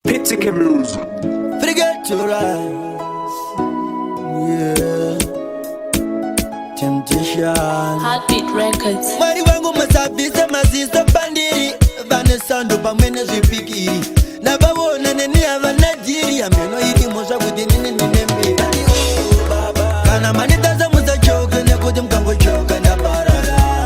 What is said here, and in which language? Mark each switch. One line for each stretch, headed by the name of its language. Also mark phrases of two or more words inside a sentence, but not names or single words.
English: Pitsike Music. Forget to rise. Yeah. Temptation. Heartbeat Records.
Shona: Mwari wangu musabvise maziso pandiri. Vane sando pamwe nezvipikiri. Ndavavona neni havana jiri. Hameno irimo zvakuti nini ndine mbiri. Kana manitadza musachoke nekuti mukangochoka ndaparara.